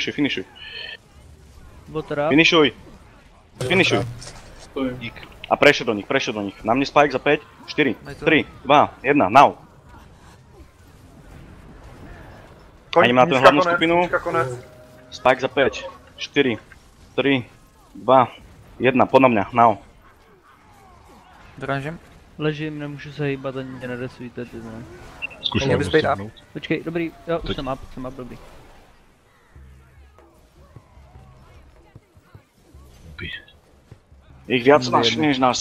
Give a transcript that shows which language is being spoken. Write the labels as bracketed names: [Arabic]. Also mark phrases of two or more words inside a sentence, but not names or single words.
[Slovak] A pressure do nich. Na mne spike za 5, 4, 3, 2, 1, now. Idem na tú hlavnú skupinu. Spike za 5, 4, 3, 2, 1, pod na mňa, now. [Czech] Dorážím. Ležím, nemůžu se hýbat, ani mě neresujte, ty vole. Zkusím ho dostihnout. Počkej, dobrý, jo, už jsem up, dobrý. [Slovak] Ich viac než nás.